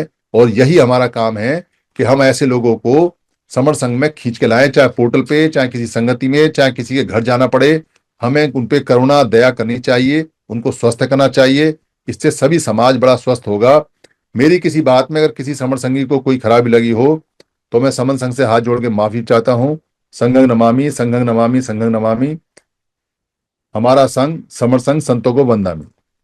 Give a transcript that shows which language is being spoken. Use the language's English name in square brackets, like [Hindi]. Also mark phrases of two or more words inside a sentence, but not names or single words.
[Hindi] और यही हमारा काम है कि हम ऐसे लोगों को समर संघ में खींच के लाएं, चाहे पोर्टल पे, चाहे किसी संगति में, चाहे किसी के घर जाना पड़े। हमें उन पे करुणा दया करनी चाहिए, उनको स्वस्थ करना चाहिए। इससे सभी समाज बड़ा स्वस्थ होगा। मेरी किसी बात में अगर किसी समर संघी को कोई खराबी लगी हो तो मैं समन संघ से हाथ जोड़ के माफी चाहता हूँ। [Sanskrit] संघं नमामि, संघं नमामि, संघं नमामि। [Hindi] हमारा संघ समर संघ संतों को वंदामि।